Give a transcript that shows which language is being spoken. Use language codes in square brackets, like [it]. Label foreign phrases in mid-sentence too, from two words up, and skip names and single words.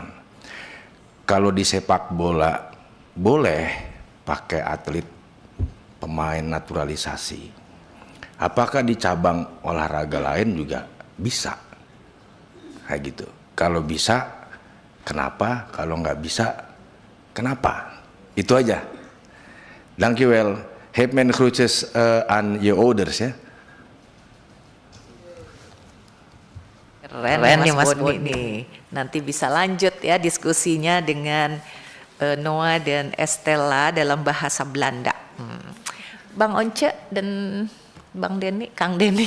[id] Kalau di sepak bola boleh pakai atlet pemain naturalisasi. Apakah di cabang olahraga lain juga bisa? Kayak gitu. Kalau bisa, kenapa? Kalau nggak bisa, kenapa? Itu aja. [nl] Dankjewel. Heb mijn groetjes aan je ouders ya. [id] Keren ya Mas Boni nih. Nanti bisa lanjut ya diskusinya dengan Noah dan Estella dalam bahasa Belanda. Bang Once dan Bang Denny, Kang Denny.